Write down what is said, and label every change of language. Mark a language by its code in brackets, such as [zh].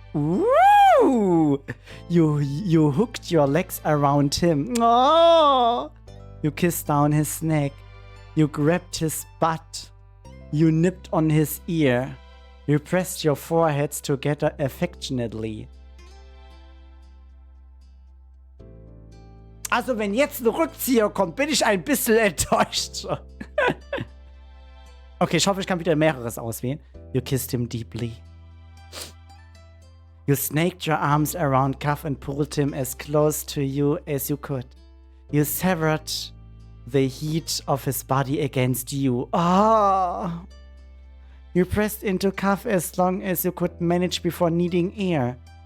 [en] Woo! You hooked your legs around him. Oh! You kissed down his neck. You grabbed his butt. You nipped on his ear. You pressed your foreheads together affectionately. [de] Also, wenn jetzt ein Rückzieher kommt, bin ich ein bisschen enttäuscht. Okay, ich hoffe, ich kann wieder mehreres auswählen. [en] You kissed him deeply. You snaked your arms around Cuff and pulled him as close to you as you could. You severed the heat of his body against you. Ah! You pressed into Cuff as long as you could manage before needing air.